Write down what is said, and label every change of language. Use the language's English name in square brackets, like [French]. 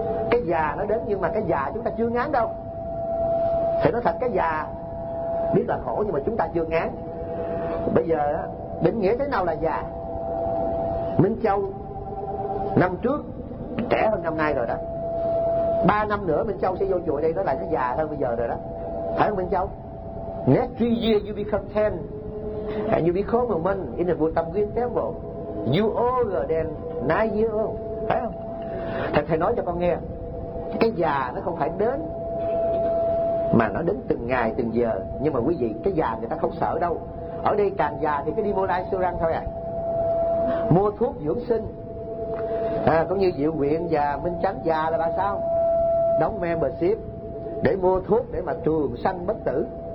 [Vietnamese] Cái già nó đến nhưng mà cái già chúng ta chưa ngán đâu. Thì nói thật, cái già biết là khổ nhưng mà chúng ta chưa ngán. Bây giờ định nghĩa thế nào là già? Minh Châu năm trước trẻ hơn năm nay rồi đó. 3 năm nữa Minh Châu sẽ vô chùa đây, đó là nó già hơn bây giờ rồi đó. Phải không Minh Châu? [English] Next 3 years you become 10 and you become a man in a Buddha green temple. You older than 9 years old. [Vietnamese] Phải không? Thầy nói cho con nghe, cái già nó không phải đến mà nó đến từng ngày từng giờ. Nhưng mà quý vị, cái già người ta không sợ đâu. Ở đây càng già thì cứ đi mua lai siêu răng thôi à, mua thuốc dưỡng sinh à. Cũng như Diệu Nguyện và Minh Trắng già là bà sao, đóng membership để mua thuốc để mà trường sanh bất tử.